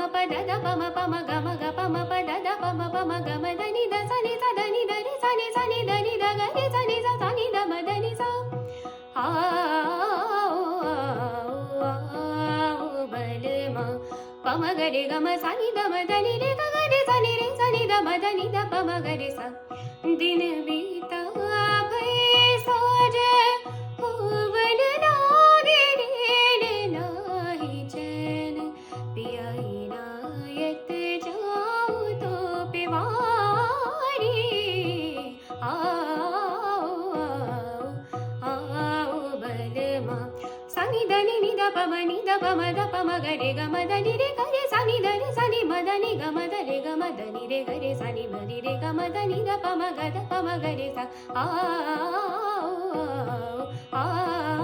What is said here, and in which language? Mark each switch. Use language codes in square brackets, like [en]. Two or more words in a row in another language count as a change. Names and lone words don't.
[hi] ದ ದ ಪ ಮ ಪ ಮ ಗ ಮ ಗ ಪ ಮ ಪ ದ ದ ಪ ಮ ಪ ಮ ಗ ಮ ದ ನಿ ದ ಸ ನಿ ಸ ದ ನಿ ದ ರಿ ಸ ನಿ ಸ ನಿ ದ ನಿ ದ ಗ ರಿ ಸ ನಿ ಸ ಸ ನಿ ದ ಮ ದ ನಿ ಸ ಆ ಬಲ ಮ ಪ ಮ ಗ ರಿ ಗ ಮ ಸ ನಿ ದ ಮ ದ ನಿ ರಿ ಗ ಗ ರಿ ಸ ನಿ ರಿ ಸ ನಿ ದ ಮ ದ ನಿ ದ ಪ ಮ ಗ ರಿ ಸ दिन बीता भय साज होवन लागे रेल नाही चैन पियाई नायत जाऊं तो पिवारी आओ आओ बलमा सनि दनि नि द प म नि द प म द प म ग रे ग म द नि रे ग रे स नि द रे स नि म द नि ग म द रे ग म द नि रे ग रे स नि म रि रे ग म द नि द प म ग द प म ग रे ಸ ಆ